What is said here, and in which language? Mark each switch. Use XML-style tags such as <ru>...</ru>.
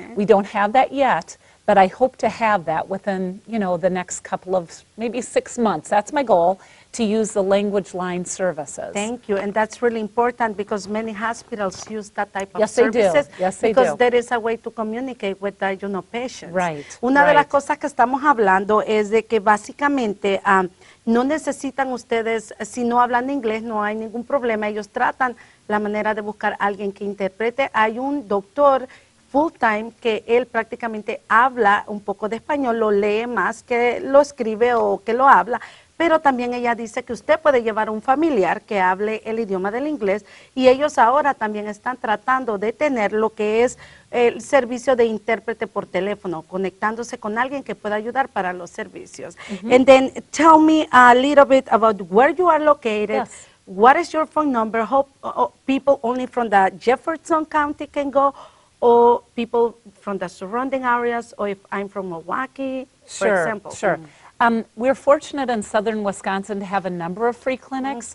<en>We don't have that yet, but I hope to have that within, the next couple of, maybe 6 months. That's my goal, to use the language line services. Thank you, and that's really important because many hospitals use that type of services. Yes, they do. Because there is a way to communicate with the, patients.</en> <es>Una de las cosas que estamos hablando es de que básicamente no necesitan ustedes, si no hablan inglés, no hay ningún problema. Ellos tratan la manera de buscar a alguien que interprete. Hay un doctor full time que él prácticamente habla un poco de español, lo lee más que lo escribe o que lo habla, pero también ella dice que usted puede llevar a un familiar que hable el idioma del inglés y ellos ahora también están tratando de tener lo que es el servicio de intérprete por teléfono, conectándose con alguien que pueda ayudar para los servicios.</es> <en>And then tell me a little bit about where you are located. What is your phone number? Hope people only from the Jefferson County can go, or people from the surrounding areas, or if I'm from Milwaukee, for example. We're fortunate in southern Wisconsin to have a number of free clinics.</en>